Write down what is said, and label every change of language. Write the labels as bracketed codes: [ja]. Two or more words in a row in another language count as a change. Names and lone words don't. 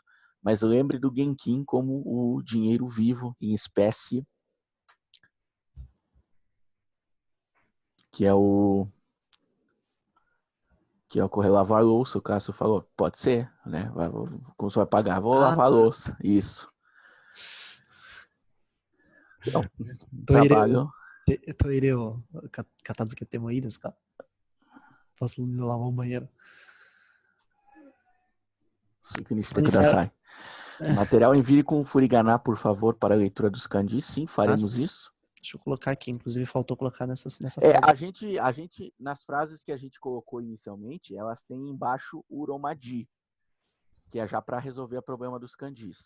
[pt] Mas lembre do Genkin como o dinheiro vivo em espécie, que é o correr lavar a louça. O Cássio falou, pode ser, né? Como você vai pagar? Vou lavar a louça. Isso. Então, trabalho. [ja] トイレを片付けてもいいですか? [pt] Posso lavar o banheiro? Kudasai. Material envie com furigana, por favor, para a leitura dos kanjis. Sim, faremos isso. Deixa eu colocar aqui, inclusive faltou colocar nessa frase. A gente, nas frases que a gente colocou inicialmente, elas têm embaixo uromadi, que é já para resolver o problema dos kanjis.